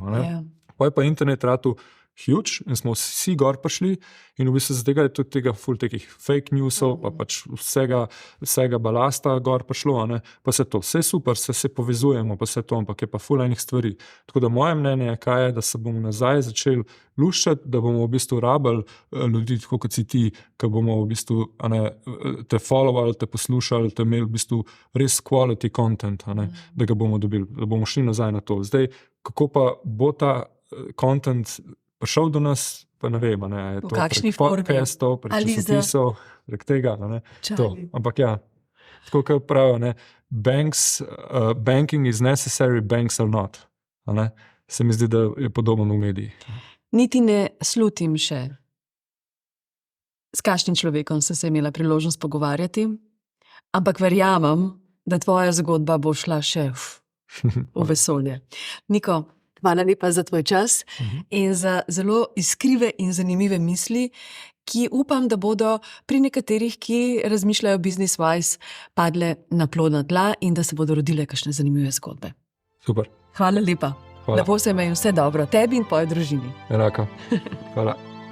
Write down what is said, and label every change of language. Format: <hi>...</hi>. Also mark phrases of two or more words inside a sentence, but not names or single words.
<sl>Pa je pa internet ratal huge in smo vsi gor prišli in v bistvu z tega je tudi tega ful takih</sl> <en>fake newsov,</en> <sl>pa pač vsega balasta gor prišlo, pa vse super, se povezujemo, pa vse to, ampak je pa ful enih stvari. Tako da moje mnenje je, kaj je, da se bomo nazaj začeli luščati, da bomo v bistvu rabili ljudi, tako kot si ti, ki bomo v bistvu te followali, te poslušali, te imeli v bistvu res</sl> <en>quality content,</en> <sl>da ga bomo dobili, da bomo šli nazaj na to. Zdaj, kako pa bo ta content prišel do nas, pa ne vem, je to prek podcastov, prek časopisov, prek tega, to. Ampak ja, tako kot pravijo,</sl> <en>banking is necessary, banks are not.</en> <sl>Se mi zdi, da je podobno v medijih. Niti ne slutim še, s kakšnim človekom sem se imela priložnost pogovarjati, ampak verjamem, da tvoja zgodba bo šla še v vesolje. Niko, hvala lepa za tvoj čas in za zelo iskrive in zanimive misli, ki upam, da bodo pri nekaterih, ki razmišljajo business-wise, padle na plodna tla in da se bodo rodile kakšne zanimive zgodbe. Super. Hvala lepa. Hvala. Lepo se imej, vse dobro tebi in tvoji družini. Enako. Hvala.</sl>